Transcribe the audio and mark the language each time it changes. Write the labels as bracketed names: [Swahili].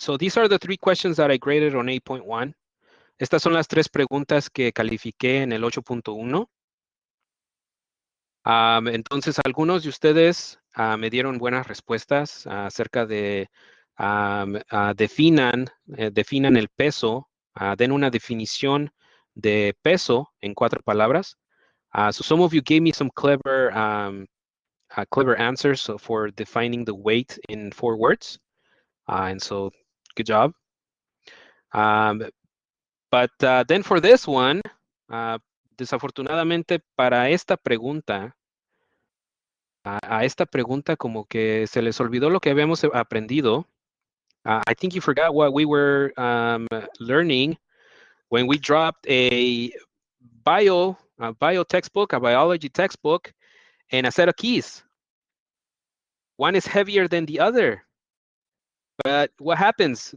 [English] So these are the 3 questions that I graded on 8.1. [Spanish] Estas son las 3 preguntas que califiqué en el 8.1. Entonces, algunos de ustedes me dieron buenas respuestas acerca de definan el peso, den una definición de peso en 4 palabras. [English] So some of you gave me some clever clever answers for defining the weight in 4 words. And so, good job. But then for this one, [Spanish] desafortunadamente para esta pregunta, a esta pregunta como que se les olvidó lo que habíamos aprendido. [English] I think you forgot what we were learning when we dropped a bio textbook, a biology textbook, and a set of keys. One is heavier than the other. But what happens?